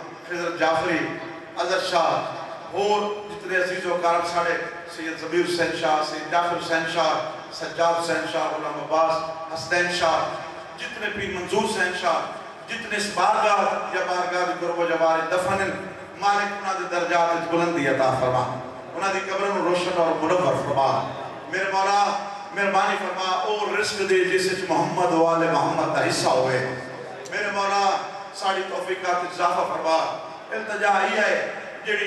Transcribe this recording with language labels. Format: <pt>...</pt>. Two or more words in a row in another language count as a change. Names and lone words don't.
<pa>خضر جعفری عزت شاہ اور جتنے عزیز و کارم ساڑے سید زبیر حسین شاہ، سید جعفر حسین شاہ، سجاد حسین شاہ، غلام عباس حسین شاہ، جتنے پیر منظور حسین شاہ، جتنے اس بارگاہ یا بارگاہ دی قرب و جوار دفن مالک انہاں دے درجات بلندی عطا فرما، انہاں دی قبروں روشن اور منور فرما، میرے مولا مہربانی فرما اور رزق دے جس وچ محمد و آل محمد دا حصہ ہوئے، میرے مولا ساڑی توفیقات اضافہ فرما، التجا ہی ہے جیڑی</pa>